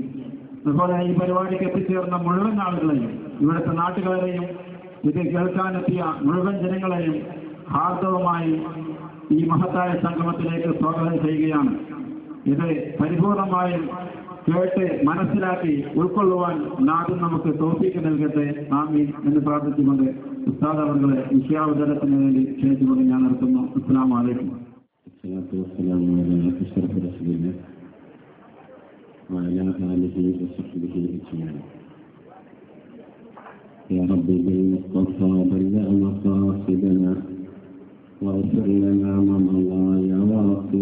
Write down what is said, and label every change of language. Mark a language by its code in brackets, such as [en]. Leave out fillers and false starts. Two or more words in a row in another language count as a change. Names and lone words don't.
[ml] അതുപോലെ ഈ പരിപാടിക്ക് എത്തിച്ചേർന്ന മുഴുവൻ ആളുകളെയും, ഇവിടുത്തെ നാട്ടുകാരെയും ഇത് കേൾക്കാനെത്തിയ മുഴുവൻ ജനങ്ങളെയും ഹാർദവമായി ഈ മഹത്തായ സംഗമത്തിലേക്ക് സ്വാഗതം ചെയ്യുകയാണ്. ഇത് പരിപൂർണമായും കേട്ട് മനസ്സിലാക്കി ഉൾക്കൊള്ളുവാൻ നാടും നമുക്ക് തൗഫീഖ് നൽകട്ടെ, ആമീൻ എന്ന് പ്രാർത്ഥിച്ചുകൊണ്ട് ഉസ്താദ് അവരുടെ വിഷയാവതരണത്തിന് വേണ്ടി ക്ഷണിച്ചുകൊണ്ട് ഞാൻ നിർത്തുന്നു. [ar] السلام عليكم. وعلى آله وصحبه أجمعين. يا رب بالمصطفى بلغ مقاصدنا واغفر لنا ما مضى يا واسع